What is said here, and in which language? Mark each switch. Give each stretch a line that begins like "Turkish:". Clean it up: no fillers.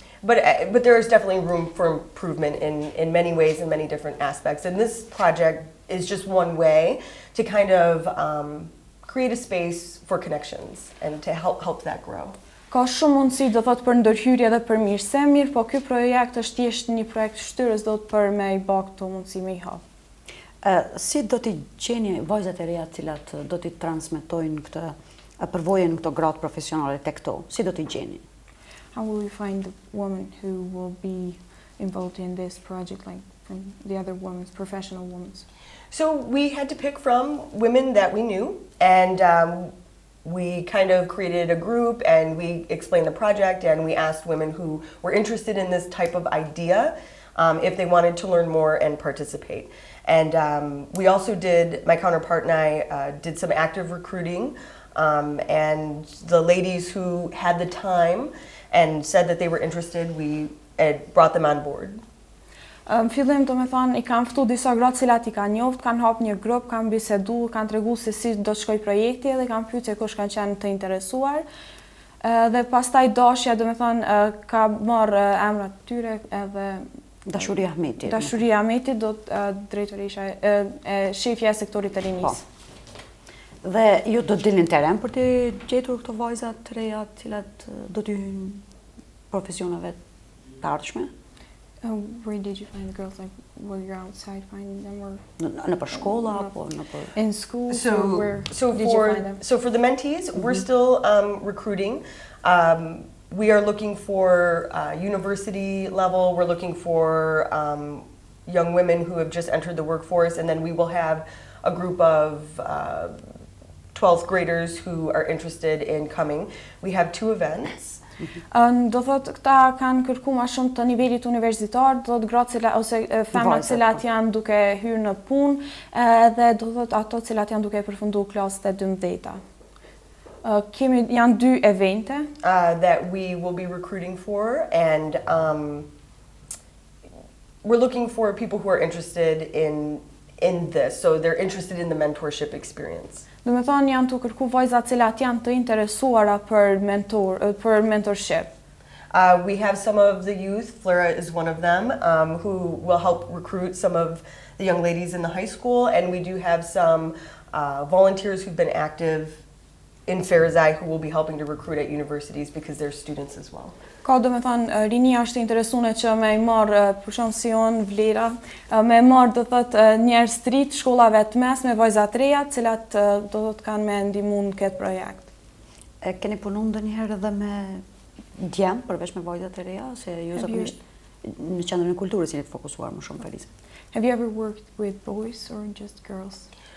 English: But there is definitely room for improvement in many ways and many different aspects. And this project is just one way to kind of create a space for connections and to help that grow.
Albanian: Ka shumë mundësi do thotë për ndërhyrje dhe për mirëse, mirë, po ky projekt është thjesht një projekt shtyrës do të për me I bë këto mundësi me I hap. Si do t'i gjeni vajzat e reja të cilat do t'i transmetojnë këtë përvojën këto gratë profesionale tek këto? Si do t'i gjeni?
English: How will you find the women who will be involved in this project, like from the other women, professional women? So we had to pick from women that we knew, and we kind of created a group and we explained the project and we asked women who were interested in this type of idea if they wanted to learn more and participate. And we also my counterpart and I did some active recruiting, and the ladies who had the time and said that they were interested, we brought them on board.
Albanian: Fillim do me thonë, I kam ftu disa gratë cilat I ka njoft, kanë hap një grup, kanë bisedu, kanë tregu se si do të shkoj projekti dhe kanë pyet se kush kanë qenë të interesuar. Dhe pastaj dashja do me thonë ka marrë emrat të tyre edhe Dashuria Ahmetit. Dashuria Ahmetit do drejtorisha shefja e sektorit të rinisë. Dhe ju do të dilni në teren për të gjetur këto vajza të reja të cilat do t'y hyjnë profesioneve të ardhshme?
English: Where did you find the girls? Like, were you outside finding them, or
Albanian: Në për shkolla apo në për
English: in school? Where did you find them? So for the mentees, we're still recruiting. We are looking for university level. We're looking for young women who have just entered the workforce, and then we will have a group of 12th graders who are interested in coming. We have 2 events.
Albanian: Do thotë këta kanë kërku ma shumë të nivelit universitar, do thotë gratë ose femrat cilat janë duke hyrë në punë, dhe do thotë ato cilat janë duke përfundu klasët e 12-ta. Kemi janë 2 evente
English: that we will be recruiting for, and we're looking for people who are interested in this, so they're interested in the mentorship experience.
Albanian: Do me thonë janë të kërku vajza cilat janë të interesuara për mentorship.
English: We have some of the youth, Flora is one of them, who will help recruit some of the young ladies in the high school, and we do have some volunteers who've been active in Ferizaj who will be helping to recruit at universities because they're students as well.
Albanian: Ka do me thonë, rinia është interesune që me I marrë për shumë si onë vlera, me marrë do thotë njerëz të ri të shkollave të mesme, vajza të reja, cilat do thotë kanë me ndihmu në këtë projekt. Keni punu ndonjëherë edhe me djem përveç me vajzat e reja, se ju zakonisht në qendrën e kulturës jeni të fokusuar më shumë Ferizaj?
English: Have you ever worked with boys or just girls?